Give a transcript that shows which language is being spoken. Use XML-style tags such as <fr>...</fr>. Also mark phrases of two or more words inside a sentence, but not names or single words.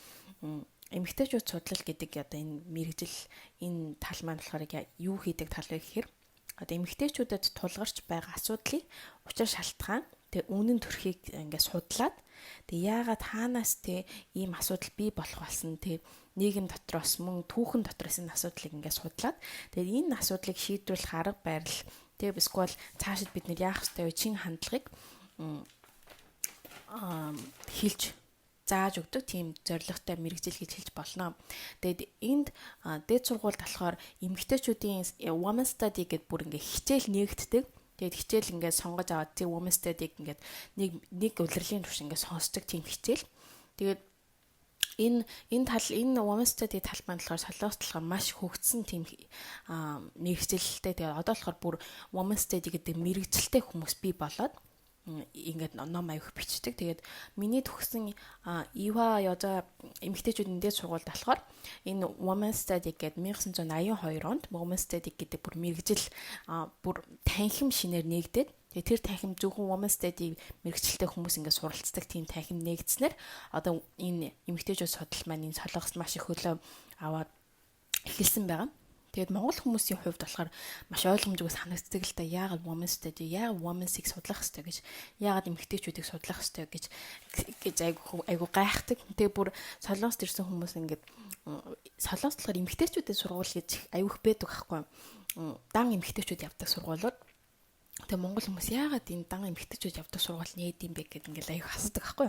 <mn>Эмэгтэйчүүд судлал гэдэг одоо энэ мэргэжил энэ тал маань болохоор юу хийдэг тал вэ гэхээр одоо эмэгтэйчүүдэд тулгарч байгаа асуудлыг учир шалтгаан тэгээ үнэн төрхийг ингээд судлаад тэгээ яагаад хаанаас ийм асуудал бий болох болсон тэгээ нийгэм дотроос мөн түүхэн дотроос энэ асуудлыг ингээд судлаад тэгээ энэ асуудлыг шийдвэрлэх арга барил тэгээ эсвэл цаашид бид нэр яах ёстой вэ? Чин хандлагыг хэлж зааж өгдөг тийм зорилготой мэргэжил гэж хэлж болно. Тэгэд энд дээд сургуульд болохоор эмэгтэйчүүдийн</mn> <en>women's study</en> <mn>гэдээ бүр ингээ хичээл нээгддэг. Тэгэд хичээл ингээ сонгож аваад тийм</mn> <en>women's study-</en> <mn>г ингээ нэг удирдлагын түвш ингээ сонсдог тийм хичээл. Тэгээд энэ</mn> <en>women's study</en> <mn>тал маань болохоор Солонгост болохоор маш хөгжсөн тийм мэргэжилтэй. Тэгээд одоо болохоор бүр</mn> <en>women's study</en> <mn>гэдэг мэргэжилтэй хүмүүс бий болоод ингээд ном аяг бичдэг. Тэгээд миний төгссөн Ива Ёжа эмэгтэйчүүдийн дээд сургуульд болохоор энэ</mn> <en>women's study</en> <mn>гэдэг 1982 онд</mn> <en>women's study</en> <mn>гэдэг бүр мэргэжил бүр танхим шинээр нээгдээд тэгээд тэр танхим зөвхөн</mn> <en>women's study</en> <mn>мэргэжилтэй хүмүүс ингээд суралцдаг тийм танхим нээгдснээр одоо энэ эмэгтэйчүүд судал маань энэ Солонгост маш их хөлөө аваад эхэлсэн байгаа. Тэгээд монгол хүмүүсийн хувьд болохоор маш ойлгомжгүй санагддаг л да. Яагаад</mn> <en>women's study,</en> <mn>яагаад women's-ийг судлах ёстой гэж, яагаад эмэгтэйчүүдийг судлах ёстой гэж айгу гайхдаг. Тэгээ бүр Солонгост ирсэн хүмүүс ингээд Солонгост болохоор эмэгтэйчүүдийн сургууль гэж айгүйх байдаг байхгүй. Дан эмэгтэйчүүд явдаг сургуулиуд. Тэгээ монгол хүмүүс яагаад энэ дан эмэгтэйчүүд явдаг сургууль нээд юм бэ гэдэг ингээд айгүйх асуудаг байхгүй.</mn>